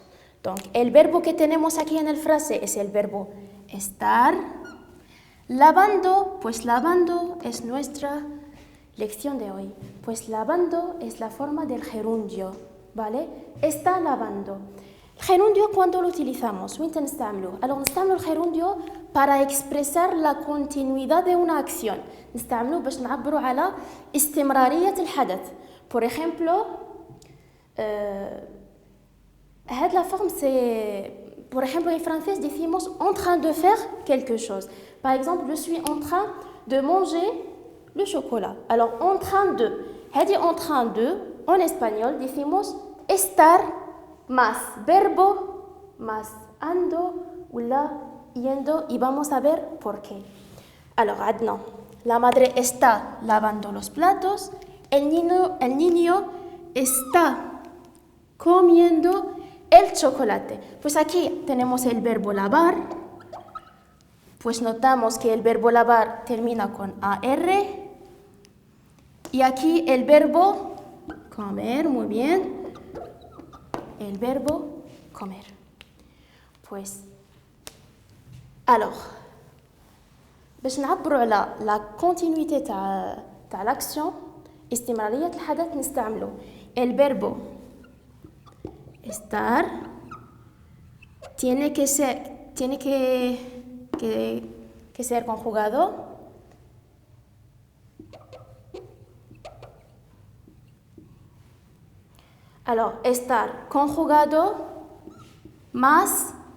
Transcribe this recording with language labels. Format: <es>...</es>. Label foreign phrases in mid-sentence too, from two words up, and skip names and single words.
<es>Donc, el verbo que tenemos aquí en la frase es el verbo estar. Lavando, pues lavando es nuestra lección de hoy. Pues lavando es la forma del gerundio, ¿vale? Está lavando. El gerundio, ¿cuándo lo utilizamos? ¿Cuándo نستعمله? Alors, نستعمل el gerundio para expresar la continuidad de una acción.</es> <ar>نستعمله باش نعبروا على استمرارية الحدث.</ar> <es>Por ejemplo,</es> <fr>la forme c'est,</fr> <es>por ejemplo, en français decimos</es> <fr>en train de faire quelque chose. Par exemple, je suis en train de manger le chocolat. Alors, en train de, en train de, en espagnol</fr> <es>decimos estar más verbo más ando ou la yendo y vamos a ver por qué. Alors, عندنا la madre está lavando los platos, el niño está comiendo el chocolate. Pues aquí tenemos el verbo lavar. Pues notamos que el verbo lavar termina con AR. Y aquí el verbo comer, muy bien. El verbo comer. Pues,</es> <ar>alors, باش نعبروا على</ar> <fr>la continuité</fr> <ar>تاع l'action استمرارية الحدث نستعملوا</ar> <es>el verbo estar tiene que ser conjugado alors estar conjugado más</es>